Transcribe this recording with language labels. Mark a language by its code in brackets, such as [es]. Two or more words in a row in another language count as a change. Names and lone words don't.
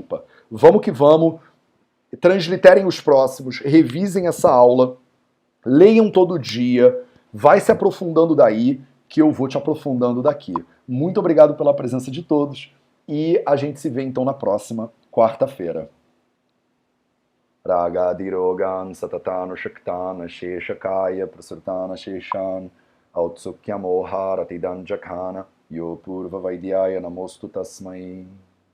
[pt] Não tem desculpa. Vamos que vamos. transliterem os próximos, revisem essa aula, leiam todo dia, vai se aprofundando daí, que eu vou te aprofundando daqui. Muito obrigado pela presença de todos e a gente se vê então na próxima quarta-feira. [sa] Ragadirogan satatana shaktana sheshakaya prasrtana sheshan autsukyamoharatidanjakana yo purva vaidyaya namostu tasmai.